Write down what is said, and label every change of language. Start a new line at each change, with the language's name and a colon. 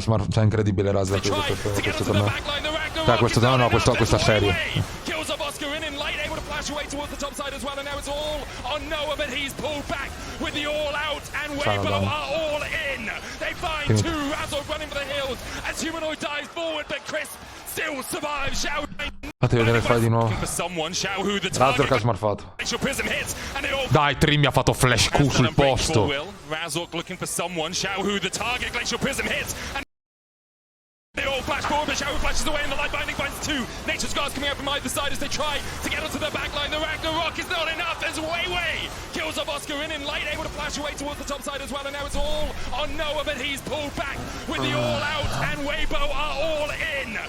Italian: Cioè incredibile Razork questo torneo. Cioè questo torneo no, questa serie.
English: Kills up Oscarinin. Light able to flash away towards the top side as well, and now it's all on Noah, but he's pulled back with the all out, and Weibo are all in. They find two. Razork running for the hills as Humanoid dives forward, but Crisp still survives.
Italian: Fate vedere fare di nuovo. Razork ha smarfato. Dai, Trimmy ha fatto flash Q sul posto.
English: Razork looking for someone. Xiaohu, the target. Glacial Prism hits. They all flash forward, but Xiaohu flashes away, and the light binding finds two. Nature Scars coming out from either side as they try to get onto the backline. The Ragnarok is not enough as Weiwei kills up Oscarinin. Light able to flash away towards the top side as well, and now it's all on Noah, but he's pulled back with the all out, and Weibo are all in.